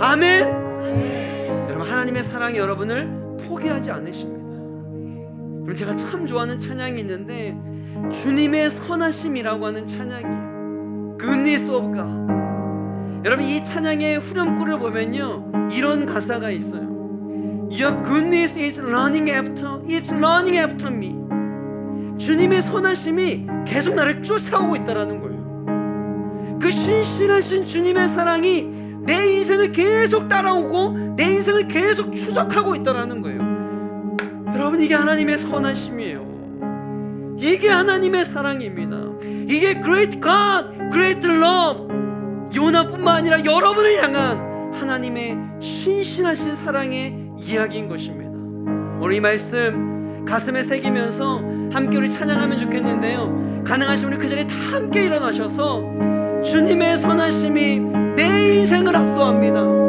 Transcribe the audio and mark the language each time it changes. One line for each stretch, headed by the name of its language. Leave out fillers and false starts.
Korean: 아멘. 여러분 하나님의 사랑이 여러분을 포기하지 않으십니다. 그럼 제가 참 좋아하는 찬양이 있는데 주님의 선하심이라고 하는 찬양이에요.
English: Goodness of God.
Korean: 여러분 이 찬양의 후렴구를 보면요 이런 가사가 있어요.
English: Your goodness is running after, it's running after me.
Korean: 주님의 선하심이 계속 나를 쫓아오고 있다라는 거예요. 그 신실하신 주님의 사랑이 내 인생을 계속 따라오고 내 인생을 계속 추적하고 있다라는 거예요. 여러분 이게 하나님의 선하심이에요. 이게 하나님의 사랑입니다. 이게
English: Great God, Great Love.
Korean: 요나뿐만 아니라 여러분을 향한 하나님의 신실하신 사랑의 이야기인 것입니다. 오늘 이 말씀 가슴에 새기면서 함께 우리 찬양하면 좋겠는데요, 가능하시면 우리 그 자리에 다 함께 일어나셔서 주님의 선하심이 내 인생을 압도합니다.